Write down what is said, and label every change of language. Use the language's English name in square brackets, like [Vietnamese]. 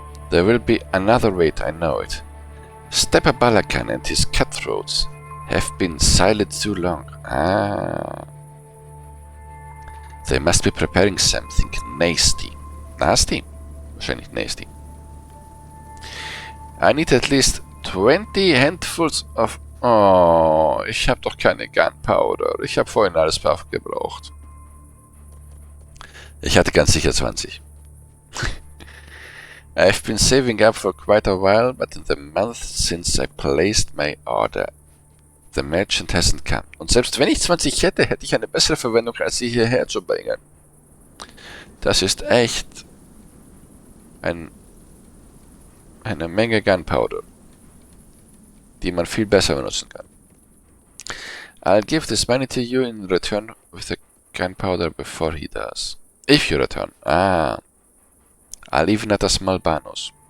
[English] There will be another wait, I know it. Stepper Balakan and his cutthroats have been silent too long. Ah. They must be preparing something nasty. Nasty? [German] Wahrscheinlich [English] nasty. I need at least 20 handfuls of... [German] Oh, ich habe doch keine Gunpowder. Ich habe vorhin alles gebraucht. Ich hatte ganz sicher 20. [English] I've been saving up for quite a while, but in the month since I placed my order, the merchant hasn't come. [German] Und selbst wenn ich 20 hätte, hätte ich eine bessere Verwendung, als sie hierher zu bringen. Das ist echt eine Menge Gunpowder, die man viel besser benutzen kann. [English] I'll give this money to you in return with the gunpowder before he does. If you return. Ah. I'll even add a small bonus.